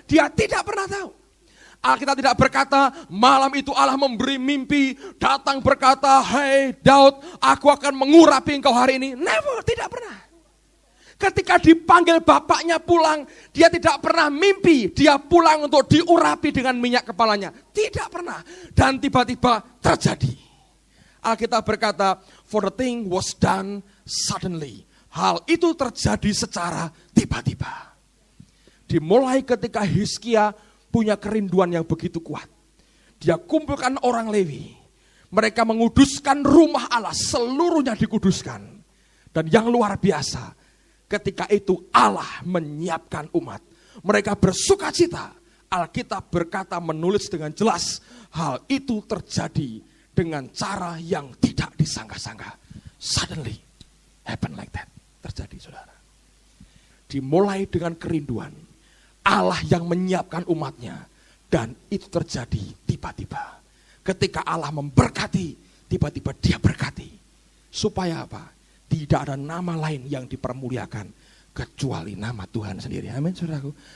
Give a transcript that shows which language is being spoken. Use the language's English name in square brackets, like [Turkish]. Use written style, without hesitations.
[Indonesian] Dia tidak pernah tahu. Alkitab tidak berkata, malam itu Allah memberi mimpi, datang berkata, hei Daud, aku akan mengurapi engkau hari ini. [English] Never, [Indonesian] tidak pernah. Ketika dipanggil bapaknya pulang, dia tidak pernah mimpi, dia pulang untuk diurapi dengan minyak kepalanya. Tidak pernah. Dan tiba-tiba terjadi. Alkitab berkata, [English] for the thing was done suddenly. [Indonesian] Hal itu terjadi secara tiba-tiba. Dimulai ketika Hizkia punya kerinduan yang begitu kuat. Dia kumpulkan orang Lewi. Mereka menguduskan rumah Allah, seluruhnya dikuduskan. Dan yang luar biasa, ketika itu Allah menyiapkan umat. Mereka bersuka cita. Alkitab berkata menulis dengan jelas. Hal itu terjadi dengan cara yang tidak disangka-sangka. [English] Suddenly happen like that. [Indonesian] Terjadi, saudara. Dimulai dengan kerinduan. Allah yang menyiapkan umatnya. Dan itu terjadi tiba-tiba. Ketika Allah memberkati, tiba-tiba dia berkati. Supaya apa? Tidak ada nama lain yang dipermuliakan kecuali nama Tuhan sendiri. Amin, saudaraku.